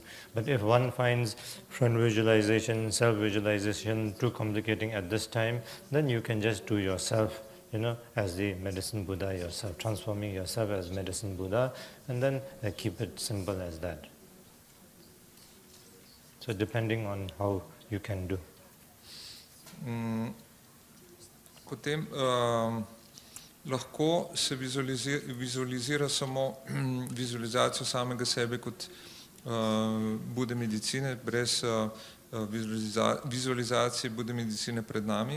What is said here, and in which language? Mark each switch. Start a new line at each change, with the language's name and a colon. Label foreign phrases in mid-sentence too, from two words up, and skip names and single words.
English: But if one finds front visualization, self-visualization too complicating at this time, then you can just do yourself, as the Medicine Buddha yourself, transforming yourself as Medicine Buddha, and then keep it simple as that. So depending on how you can do.
Slovenian: Potem lahko se vizualizira samo vizualizacijo samega sebe kot Bude medicine, brez vizualizacije Bude medicine pred nami.